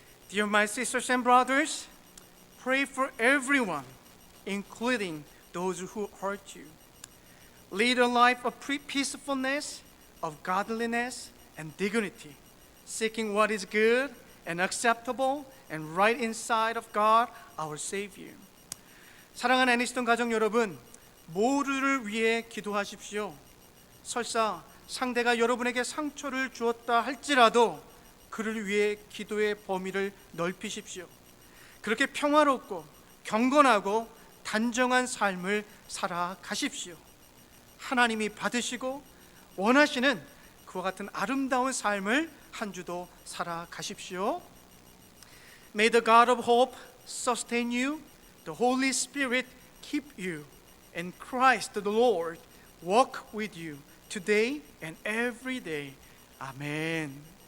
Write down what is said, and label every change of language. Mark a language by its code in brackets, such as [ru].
[en] Dear my sisters and brothers, pray for everyone, including those who hurt you. Lead a life of peacefulness, of godliness, and dignity, seeking what is good and acceptable and right inside of God, our Savior. [ko] 사랑하는 애니스턴 가족 여러분, 모두를 위해 기도하십시오. 설사 상대가 여러분에게 상처를 주었다 할지라도 그를 위해 기도의 범위를 넓히십시오. 그렇게 평화롭고 경건하고 단정한 삶을 살아가십시오. 하나님이 받으시고 원하시는 그와 같은 아름다운 삶을 한 주도 살아가십시오. [en] May the God of hope sustain you, the Holy Spirit keep you, and Christ the Lord walk with you today and every day. Amen.